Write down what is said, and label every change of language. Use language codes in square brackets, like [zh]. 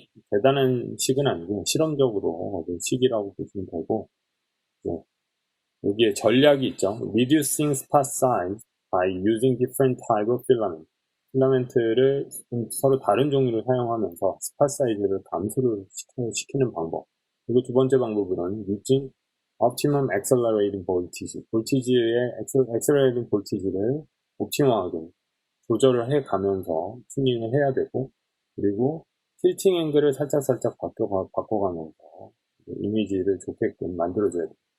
[ko] 대단한 식은 아니고 실험적으로 시기라고 보시면 되고, 여기에 전략이 있죠. [en] Reducing spot size by using different type of filament. [ko] 필라멘트를 서로 다른 종류를 사용하면서 스팟 사이즈를 감소를 시키는 방법. 그리고 두 번째 방법은 [en] using optimum accelerating voltage. [ko] 볼티지의 accelerating voltage를 옵티머하게 조절을 해 가면서 튜닝을 해야 되고, 그리고 틸팅 앵글을 살짝 바꿔가면서 이미지를 좋게끔 만들어줘야 돼요.